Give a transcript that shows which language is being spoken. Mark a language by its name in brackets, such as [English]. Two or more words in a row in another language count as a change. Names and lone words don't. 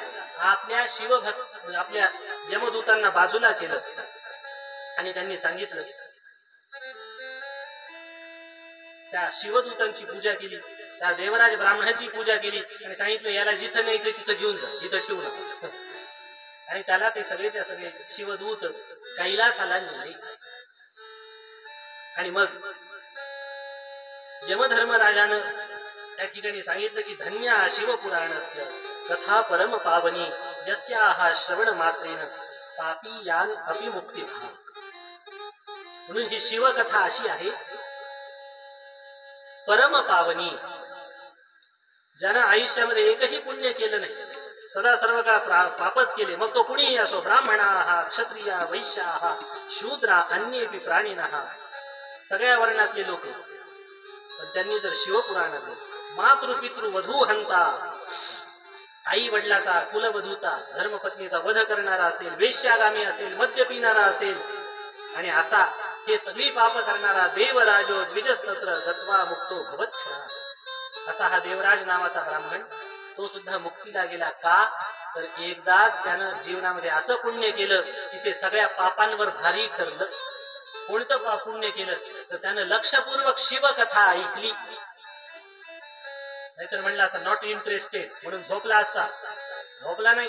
[Marathi] आपल्या यमदूतांना बाजूला केलं आणि त्यांनी सांगितलं, त्या शिवदूतांची पूजा केली, त्या देवराज ब्राह्मणाची पूजा केली आणि सांगितलं याला जिथं न्यायचं तिथं घेऊन जा, इथं ठेवू नका. आणि त्याला ते सगळेच्या सगळे शिवदूत कैलासाला नेले. आणि मग यमधर्मराजानं त्या ठिकाणी सांगितलं की [Sanskrit] धन्य शिवपुराणस्य कथा परम पावनी यस्याहा श्रवण मात्रेन पापी यान अपि मुक्ती भाव. [Marathi] म्हणून ही शिवकथा अशी आहे [Sanskrit] परम पावनी. [Marathi] ज्यानं आयुष्यामध्ये एकही पुण्य केलं नाही, सदा सर्व काळ पापच केले, मग तो कुणीही असो, [Sanskrit] ब्राह्मणा क्षत्रिय वैश्या शूद्रा अन्येपि प्राणिनः, [Marathi] सगळ्या वर्णातले लोक, पण त्यांनी जर शिवपुराणातले [Sanskrit] मातृपितृ वधू हंता, [Marathi] आई वडिलाचा कुलवधूचा धर्मपत्नीचा वध करणारा असेल, वेश्यागामी असेल, मद्य पिणारा असेल, आणि असा हे सगळी पाप करणारा [Sanskrit] देवराजो द्विजस्तत्र गत्वा मुक्तो भवत क्षणा, [Marathi] असा हा देवराज नावाचा ब्राह्मण तो सुद्धा मुक्तीला गेला. का तर एकदाच त्यानं जीवनामध्ये असं पुण्य केलं की ते सगळ्या पापांवर भारी ठरलं. कोणतं पुण्य केलं तर त्यानं लक्षपूर्वक शिवकथा ऐकली. नाहीतर म्हणलं असता [English] not interested [Marathi] म्हणून झोपला असता, झोपला नाही.